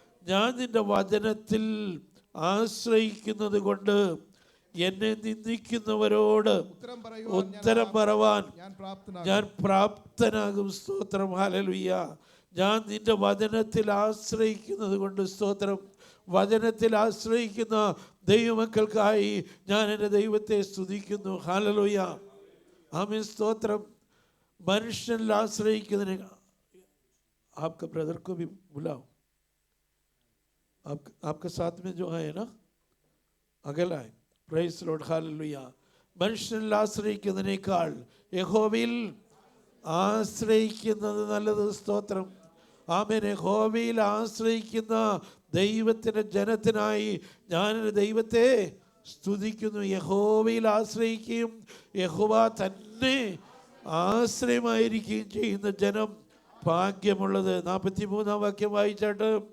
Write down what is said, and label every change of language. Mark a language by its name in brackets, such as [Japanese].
[Malayalam] ഞാൻ നിന്റെ വചനത്തിൽ ആശ്രയിക്കുന്നത് കൊണ്ട് എന്നെ നിന്ദിക്കുന്നവരോട് ഉത്തരം പറവാൻ ഞാൻ പ്രാപ്തനാകും. സ്തോത്രം. ഹല്ലേലൂയ. ഞാൻ നിന്റെ വചനത്തിൽ ആശ്രയിക്കുന്നത് കൊണ്ട്, സ്തോത്രം, വചനത്തിൽ ആശ്രയിക്കുന്ന ദൈവമക്കൾക്കായി ഞാൻ എൻ്റെ ദൈവത്തെ സ്തുതിക്കുന്നു. ഹല്ലേലൂയ. ആമേൻ, സ്തോത്രം. മനുഷ്യനിൽ ആശ്രയിക്കുന്നതിന് [Hindi] आपका ब्रदर को भी बुलाओ. आपके साथ में जो है ना अगला है. [English] Praise Lord. Hallelujah. [Malayalam] മനുഷ്യനിൽ ആശ്രയിക്കുന്നതിനേക്കാൾ യഹോവയിൽ ആശ്രയിക്കുന്നത് നല്ലത്. സ്തോത്രം. ആമേൻ. യഹോവയിൽ ആശ്രയിക്കുന്ന ദൈവത്തിൻ്റെ ജനത്തിനായി ഞാൻ ദൈവത്തെ സ്തുതിക്കുന്നു. യഹോവയിൽ ആശ്രയിക്കുകയും യഹോവ തന്നെ ആശ്രയമായിരിക്കുകയും ചെയ്യുന്ന ജനം ഭാഗ്യമുള്ളത്. 43-ാം വാക്യം വായിച്ചാട്ട്,